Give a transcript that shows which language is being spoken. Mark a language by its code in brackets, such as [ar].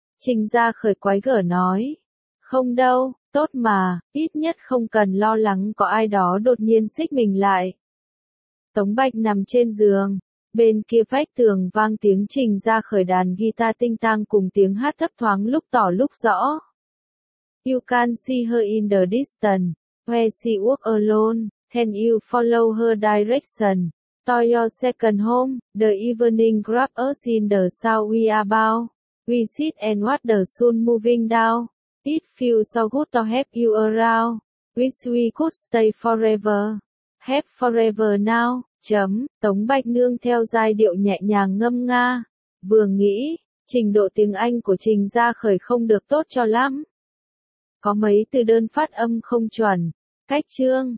[vi] Trình Gia Khởi quái gở nói. Không đâu, tốt mà, ít nhất không cần lo lắng có ai đó đột nhiên xích mình lại. Tống Bạch nằm trên giường. Bên kia vách tường vang tiếng Trình Gia Khởi đàn guitar tinh tang cùng tiếng hát thấp thoáng lúc tỏ lúc rõ. [en] You can see her in the distance, where she walks alone, can you follow her direction, to your second home, the evening grab us in the sound we are bound, we sit and watch the sun moving down, it feels so good to have you around, wish we could stay forever, have forever now. [vi] Chấm, Tống Bạch nương theo giai điệu nhẹ nhàng ngâm nga. Vừa nghĩ, trình độ tiếng Anh của Trình Gia Khởi không được tốt cho lắm. Có mấy từ đơn phát âm không chuẩn. Cách chương,